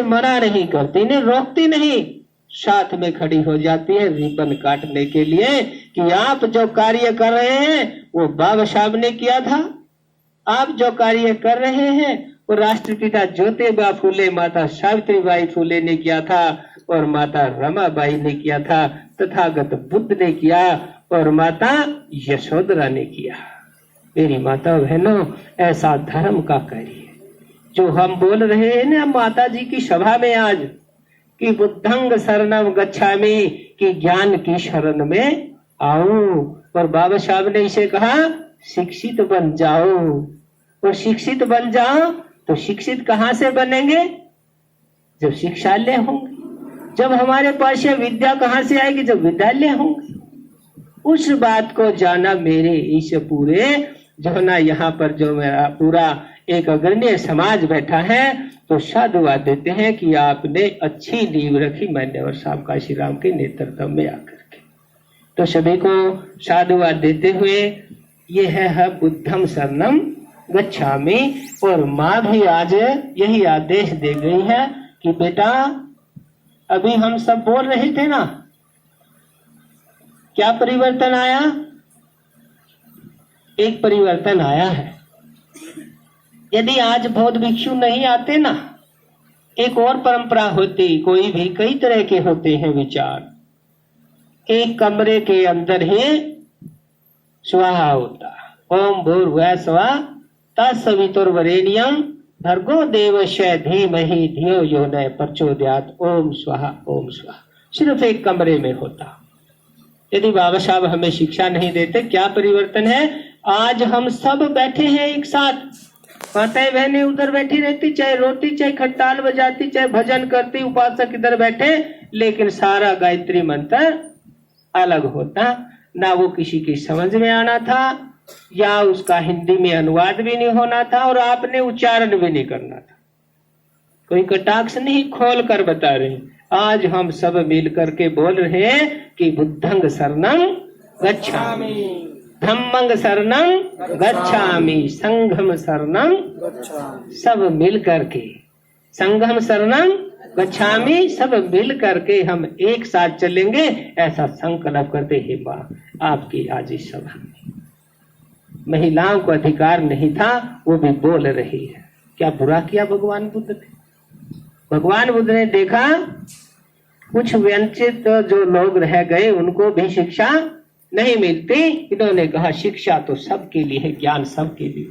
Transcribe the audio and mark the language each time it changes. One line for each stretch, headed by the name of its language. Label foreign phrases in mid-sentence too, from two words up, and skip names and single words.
Hindi: मना नहीं करती, इन्हें रोकती नहीं, साथ में खड़ी हो जाती है रिबन काटने के लिए कि आप जो कार्य कर रहे हैं वो बाबा साहब ने किया था, आप जो कार्य कर रहे हैं वो राष्ट्रपिता ज्योतिबा फूले, माता सावित्रीबाई फूले ने किया था और माता रमाबाई ने किया था, तथागत बुद्ध ने किया और माता यशोधरा ने किया। मेरी माता बहनों, ऐसा धर्म का करिए जो हम बोल रहे हैं ना माता जी की सभा में आज कि
Pali: बुद्धं शरणं गच्छामि,
Hindi: कि ज्ञान की शरण में आओ। और बाबा साहब ने इसे कहा शिक्षित बन जाओ, और शिक्षित बन जाओ तो शिक्षित कहाँ से बनेंगे? जब शिक्षालय होंगे। जब हमारे पास ये विद्या कहाँ से आएगी? जब विद्यालय होंगे। उस बात को जाना मेरे इस पूरे जो ना यहाँ पर जो मेरा पूरा एक अग्रणी समाज बैठा है, तो साधुवाद देते हैं कि आपने अच्छी नींव रखी मान्यवर साहब काशी राम के नेतृत्व में आकर के। तो सभी को साधुवाद देते हुए ये है
Pali: बुद्धं शरणं गच्छामि।
Hindi: और माँ भी आज यही आदेश दे गई है कि बेटा, अभी हम सब बोल रहे थे ना, क्या परिवर्तन आया? एक परिवर्तन आया है। यदि आज बौद्ध भिक्षु नहीं आते ना, एक और परंपरा होती, कोई भी कई तरह के होते हैं विचार। एक कमरे के अंदर ही स्वाहा होता,
Sanskrit: ओम भूर्भुवः स्वः तत्सवितुर्वरेण्यं भर्गो देवस्य धीमहि धियो यो न प्रचोदयात्, ओम स्वाहा ओम स्वाहा।
Hindi: सिर्फ एक कमरे में होता। यदि बाबा साहब हमें शिक्षा नहीं देते, क्या परिवर्तन है? आज हम सब बैठे हैं एक साथ, माताएं बहनें उधर बैठी रहती, चाहे रोती, चाहे खट्टाल बजाती, चाहे भजन करती, उपासक इधर बैठे, लेकिन सारा गायत्री मंत्र अलग होता ना। वो किसी की समझ में आना था, या उसका हिंदी में अनुवाद भी नहीं होना था, और आपने उच्चारण भी नहीं करना था। कोई कटाक्ष नहीं, खोल कर बता रहे। आज हम सब मिल करके बोल रहे हैं कि
Pali: बुद्धंग शरणं गच्छामि, धम्मंग शरणं गच्छामि, संघम शरणं,
Hindi: सब मिल करके
Pali: संघम शरणं गच्छामि,
Hindi: सब मिल करके हम एक साथ चलेंगे, ऐसा संकल्प करते हैं। माँ आपकी आज इस सभा में महिलाओं को अधिकार नहीं था, वो भी बोल रही है। क्या बुरा किया भगवान बुद्ध ने? भगवान बुद्ध ने देखा कुछ वंचित जो लोग रह गए उनको भी शिक्षा नहीं मिलती, इन्होंने कहा शिक्षा तो सबके लिए है, ज्ञान सबके लिए।